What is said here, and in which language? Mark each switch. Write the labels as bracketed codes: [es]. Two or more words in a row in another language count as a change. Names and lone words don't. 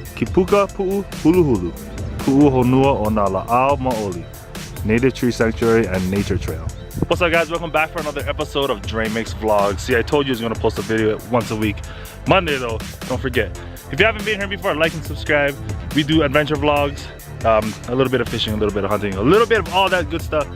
[en] Puka Pu'u Hulu Hulu, Pu'u Honua o Nala'au Maoli, Native Tree Sanctuary and Nature Trail. What's up guys, welcome back for another episode of Dremix Vlogs. See, I told you I was gonna post a video once a week. Monday though, don't forget. If you haven't been here before, like and subscribe. We do adventure vlogs, a little bit of fishing, a little bit of hunting, a little bit of all that good stuff.